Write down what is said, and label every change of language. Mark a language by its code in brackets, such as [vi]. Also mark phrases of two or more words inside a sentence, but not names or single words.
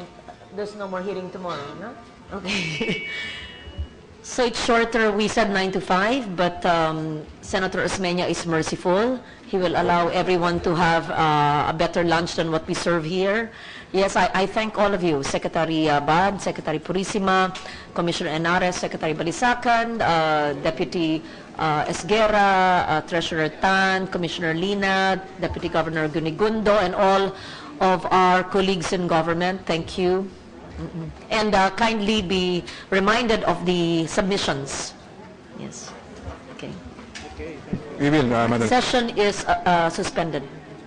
[en] There's no more hearing tomorrow, no? Okay. So it's shorter. We said 9 to 5, but Senator Osmeña is merciful. He will allow everyone to have a better lunch than what we serve here. Yes, I thank all of you, Secretary Abad, Secretary Purisima, Commissioner Enares, Secretary Balisacan, Deputy Esguerra, Treasurer Tan, Commissioner Lina, Deputy Governor Gunigundo, and all of our colleagues in government. Thank you. And kindly be reminded of the submissions. Yes. Okay. We will, Madam. Session is suspended.